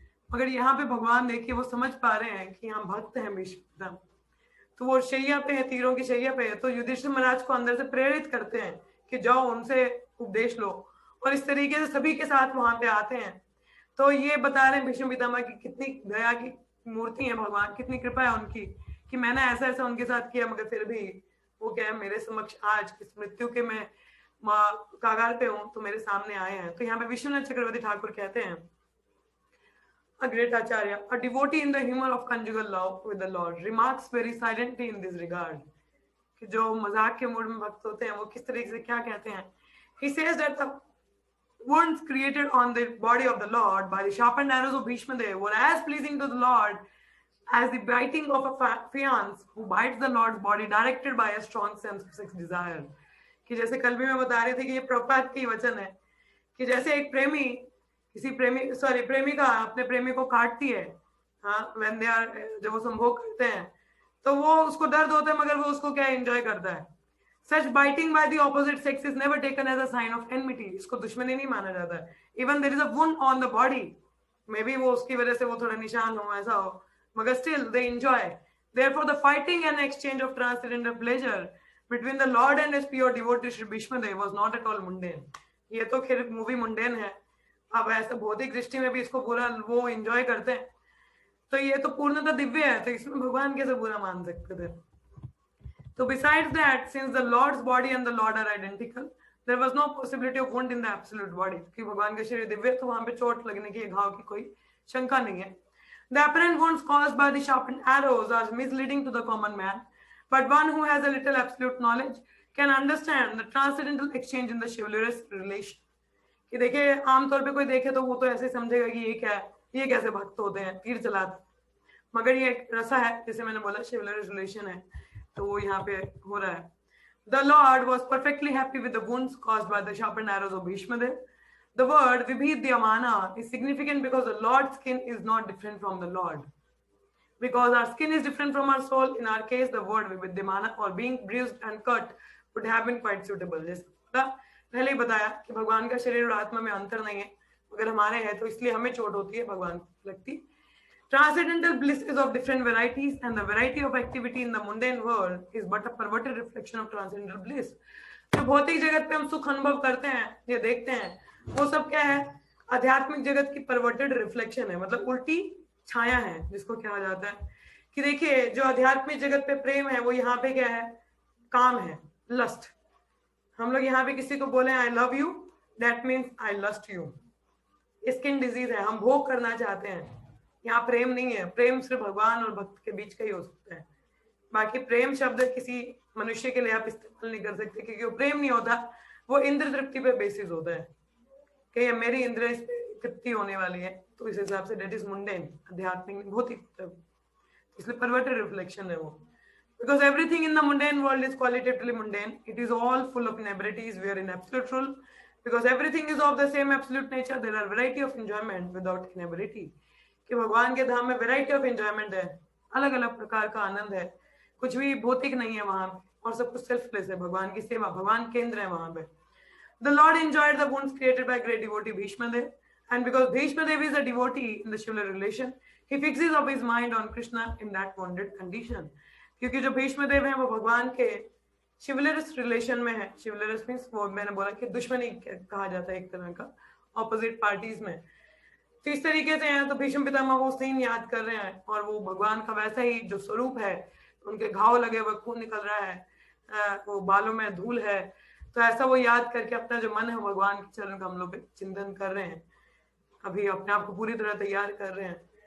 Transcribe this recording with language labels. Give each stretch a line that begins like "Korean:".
Hindi: मगर यहाँ पे भगवान देखिए वो समझ पा रहे हैं कि हम भक्त हैं भीष्म, तो वो शैया पे है, तीरों की शैया पे है, तो युधिष्ठिर महाराज को अंदर से प्रेरित करते हैं कि जाओ उनसे उपदेश लो, और इस तरीके से सभी के साथ वहां पे आते हैं। तो ये बता रहे हैं भीष्म पितामह की कितनी दया की मूर्ति है भगवान, कितनी कृपा है उनकी कि मैंने ऐसा ऐसा उनके साथ किया, मगर फिर भी वो क्या है मेरे समक्ष आज इस मृत्यु के मैं कागार पे हूँ तो मेरे सामने आए हैं। तो यहाँ पे विश्वनाथ चक्रवर्ती ठाकुर कहते हैं,
English: a great acharya, a devotee in the humor of conjugal love with the Lord, remarks very silently in this regard.
Hindi: कि जो मजाक के मूड में भक्त होते हैं वो किस तरीके से क्या कहते हैं।
English: He says that the wounds created on the body of the Lord by the sharpened arrows of Bhishma Dev were as pleasing to the Lord as the biting of a fiance who bites the Lord's body directed by a strong sense of sex desire.
Hindi: कि जैसे कल भी मैं बता रही थी कि ये प्रभुपाद की वचन है कि जैसे एक प्रेमी किसी प्रेमिका अपने प्रेमी को काटती है, हाँ,
English: when they are,
Hindi: जब वो संभोग करते हैं तो वो उसको दर्द होता है, मगर वो उसको क्या एंजॉय करता है।
English: Such biting by the opposite sex is never taken as a sign of enmity.
Hindi: इसको दुश्मनी नहीं माना जाता है।
English: Even there is a wound on the body, maybe
Hindi: वो उसकी वजह से वो थोड़ा निशान हो, ऐसा हो, मगर
English: still they enjoy. Therefore, the fighting and exchange of transcendental pleasure between the Lord and his pure devotee Shri Bhishma Dev was not at all mundane.
Hindi: ये तो खैर मूवी मुंडेन है, अब ऐसा भौतिक दृष्टि में भी इसको पूरा वो एंजॉय करते हैं, तो ये तो पूर्णतः दिव्य है, तो इसमें भगवान कैसे बुरा मान सकते थे।
English: So besides that, since the Lord's body and the Lord are identical, there was no possibility of wound in the absolute body.
Hindi: कि भगवान का शरीर दिव्य, तो वहां पे चोट लगने की, घाव की कोई शंका नहीं है।
English: The apparent wounds caused by the sharpened arrows are misleading to the common man, but one who has a little absolute knowledge can understand the transcendental exchange in the chivalrous relation.
Hindi: कि देखिए आमतौर पे कोई देखे तो वो तो ऐसे समझेगा कि ये क्या है, ये कैसे भक्त होते हैं, तीर चलाते, मगर ये एक रसा है, जैसे मैंने बोला
English: chivalrous relation
Hindi: है, तो वो यहाँ पे हो रहा है।
English: The Lord was perfectly happy with the wounds caused by the sharpened arrows of Bhishma Dev. The word Vibhidyamana is significant because the Lord's skin is not different from the Lord. Because our skin is different from our soul, in our case, the word Vibhidyamana or being bruised and cut would have been quite suitable.
Hindi: जैसे पहले ही बताया कि भगवान का शरीर और आत्मा में अंतर नहीं है, अगर हमारे है तो इसलिए हमें चोट होती है, भगवान को लगती।
English: Transcendental bliss is of different varieties, and the variety of activity in the mundane world is but a perverted reflection of transcendental bliss.
Hindi: जो भौतिक जगत पे हम सुख अनुभव करते हैं, ये देखते हैं, वो सब क्या है, आध्यात्मिक जगत की परवर्टेड रिफ्लेक्शन है, मतलब उल्टी छाया है, जिसको कहा जाता है कि देखिए जो आध्यात्मिक जगत पे प्रेम है वो यहाँ पे क्या है, काम है, लस्ट। हम लोग यहाँ पे किसी को बोले
English: I love you, that means I lust you,
Hindi: skin disease है, हम भोग करना चाहते हैं, यहाँ प्रेम नहीं है। प्रेम सिर्फ भगवान और भक्त के बीच का ही हो सकता है, बाकी प्रेम शब्द किसी मनुष्य के लिए आप इस्तेमाल नहीं कर सकते, क्योंकि वो प्रेम नहीं होता, वो इंद्र तृप्ति पे बेसिस होता है कि मेरी इंद्र तृप्ति होने वाली है, तो इस हिसाब से डेट इज मुंडेन, आध्यात्मिक भौतिक, इसलिए परवर्टेड रिफ्लेक्शन है वो।
English: Because everything in the mundane world is qualitatively mundane, it is all full of inabilities, we are in absolute rule. Because everything is of the same absolute nature, there are variety of enjoyment without inability.
Hindi: कि भगवान के धाम में variety of enjoyment है, अलग अलग प्रकार का आनंद है, कुछ भी भौतिक नहीं है वहां पे, और सब कुछ सेल्फलेस है, भगवान की सेवा, भगवान केंद्र है वहां पे।
English: The Lord enjoyed the wounds created by great devotee Bhishma Dev, and because Bhishma Dev is a devotee in the chivalrous relation, he fixes up his mind on Krishna in that wounded condition.
Hindi: क्योंकि जो भीष्म देव हैं वो भगवान के शिवलरस relation में है, शिवलरस means वो मैंने बोला कि दुश्मनी कहा जाता है एक तरह का, ऑपोजिट पार्टीज में, तो इस तरीके से हैं, तो भीष्म पितामह वो सीन याद कर रहे हैं, और वो भगवान का वैसा ही जो स्वरूप है, उनके घाव लगे हुए, खून निकल रहा है, वो बालों में धूल है, तो ऐसा वो याद करके अपना जो मन है भगवान के चरण कमलों पे चिंतन कर रहे हैं, अभी अपने आप को पूरी तरह तैयार कर रहे हैं।